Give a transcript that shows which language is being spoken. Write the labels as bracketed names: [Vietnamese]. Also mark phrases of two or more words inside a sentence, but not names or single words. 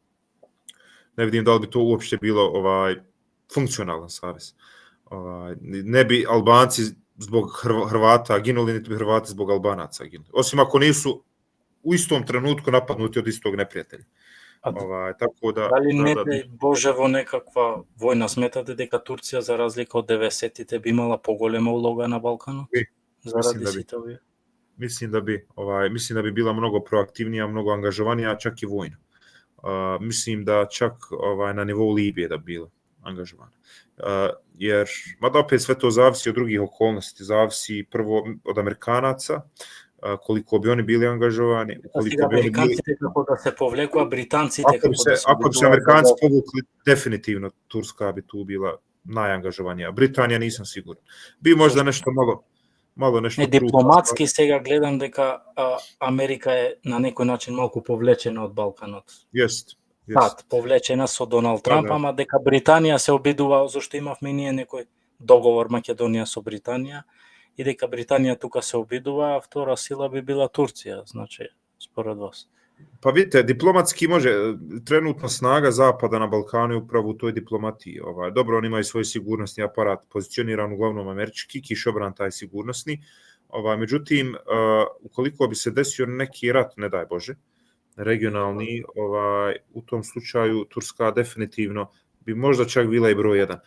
[Bosnian] Ne vidim da li bi to uopšte bilo funkcionalan savez. Ne bi Albanci zbog Hrvata ginuli, niti bi Hrvati zbog Albanaca ginuli. Osim ako nisu u istom trenutku napadnuti od istog neprijatelja. Tako da... [Macedonian] Дали не дај Боже во некаква војна сметате дека Турција за разлика од 90-тите би имала поголема улога на Балканот? Заради сите овие? [Bosnian] Mislim da bi bila mnogo proaktivnija, mnogo angažovanija, čak i vojno. Mislim da čak na nivou Libije da bi bila angažovana. Jer, mada opet sve to zavisi od drugih okolnosti, zavisi prvo od Amerikanaca, koliko bi oni bili angažovani, koliko bi oni bili... Kako da se povleku, a Britanci kako da se... Ako bi se Amerikanci povukli, definitivno Turska bi tu bila najangažovanija. Britanija nisam siguran. Bi možda nešto malo nešto... [Macedonian] Дипломатски сега гледам дека Америка е на некој начин малку повлечена од Балканот. [Bosnian] Jest. [Macedonian] Повлечена со Доналд Трамп, ама дека Британија се обидува, зашто имавме ние некој договор Македонија со Британија, и дека Британија тука се обидува, а втора сила би била Турција, значи, според вас. [Bosnian] Pa vidite, diplomatski može, trenutno snaga Zapada na Balkanu je upravo u toj diplomatiji. Dobro, oni imaju svoj sigurnosni aparat pozicioniran uglavnom američki, kišobran taj sigurnosni. Međutim, ukoliko bi se desio neki rat, ne daj Bože, regionalni, u tom slučaju Turska definitivno bi možda čak bila i broj 1.